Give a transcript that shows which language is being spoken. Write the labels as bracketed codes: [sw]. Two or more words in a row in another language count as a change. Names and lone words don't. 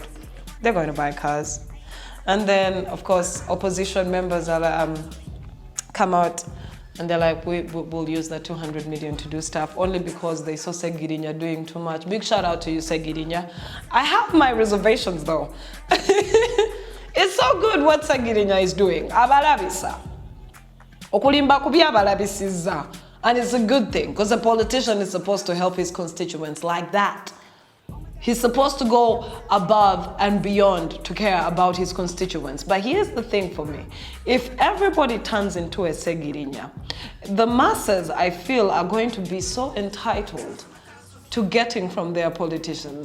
[en] They're going to buy cars. And then, of course, opposition members are come out and they're like, we'll use the 200 million to do stuff only because they saw Segirinya doing too much. Big shout out to you, Segirinya. I have my reservations though. It's so good what Segirinya is doing. [lg] Abalabisa. Okulimba kubi abalabisiza. [en] And it's a good thing because a politician is supposed to help his constituents like that. He's supposed to go above and beyond to care about his constituents. But here's the thing for me. If everybody turns into a Segirinya, the masses, I feel, are going to be so entitled to getting from their politicians.